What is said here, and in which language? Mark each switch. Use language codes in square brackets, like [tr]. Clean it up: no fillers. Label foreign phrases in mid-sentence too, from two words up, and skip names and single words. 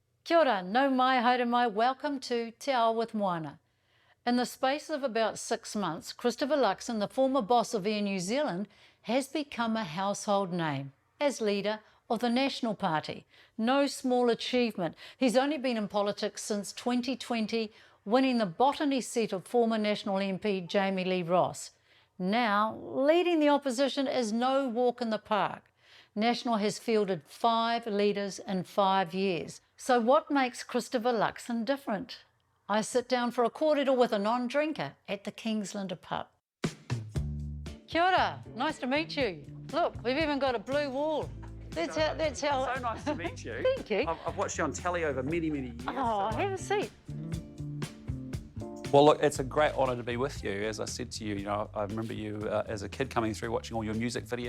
[mi] Kia ora, no mai, haere mai, [en] welcome to Te Ao with Moana. In the space of about 6 months, Christopher Luxon, the former boss of Air New Zealand, has become a household name as leader of the National Party. No small achievement. He's only been in politics since 2020, winning the botany seat of former National MP Jamie Lee Ross. Now, leading the opposition is no walk in the park. National has fielded 5 leaders in 5 years. So what makes Christopher Luxon different? I sit down for a kōrero with a non-drinker at the Kingsland pub. [mi] Kia ora, [en] nice to meet you. Look, we've even got a blue wall. That's how. So nice to meet you. Thank you. I've watched you on telly over many, many years. Oh, have a seat. Well, look, it's a great honour to be with you. As I said to you, I remember you as a kid coming through watching all your music videos.